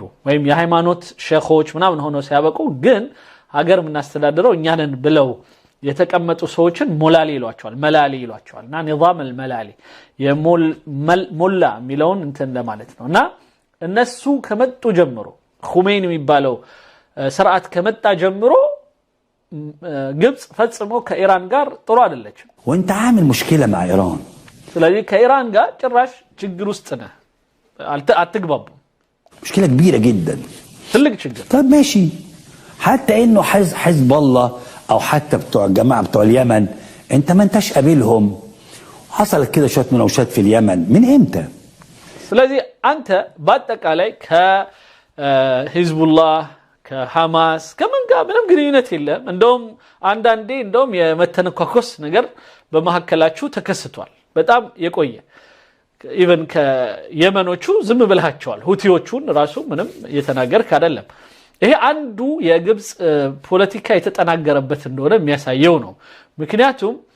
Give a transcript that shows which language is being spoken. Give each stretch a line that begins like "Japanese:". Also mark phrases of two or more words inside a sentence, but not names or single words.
Amharic: ወይም የሃይማኖት ሼኾች ምናምን ሆነው ሲያበቁ ግን ሀገር ምናስተዳድረው እኛንን ብለው የተቀመጡ ሰዎችን ሞላሊ ይሏቸዋል መላሊ ይሏቸዋልና
Arabic: نظام الملالي
Amharic: የሞላ የሚለውን እንትን ለማለት ነውና እነሱ ከመጡ ጀምሮ ኹሜኒ የሚባለው ስርዓት ከመጣ ጀምሮ ግብጽ ፈጽሞ ከኢራን ጋር ጥሩ አይደለችም
Arabic: وانت عامل مشكله مع ايران
Amharic: ስለዚህ ከኢራን ጋር ጭራሽ ችግር ውስጥ ነህ አትግባቡ
Arabic: مشكله كبيره جدا
Amharic: ትልቅ ችግር
Arabic: طب ماشي حتى انه حزب الله او حتى بتوع الجماعه بتوع اليمن انت ما انتش قابلهم حصلت كده شويه مناوشات في اليمن من امتى
Amharic: ስለዚህ አንተ በአጠቃላይ ከሂዝቡላህ ከሐማስ ከምን ጋር ምንም ግንኙነት የለም እንደውም አንዳንዴ እንደውም የመተነኳኮስ ነገር በመሐከላችሁ ተከስቷል በጣም የቆየ ኢቭን ከየመኖቹ ዝም ብለሃቸዋል ሁቲዎቹን ራሱ ምንም የተናገርክ አይደለም ይሄ አንዱ የግብጽ ፖለቲካ የተጠናገረበት እንደሆነ የሚያሳየው ነው ምክንያቱም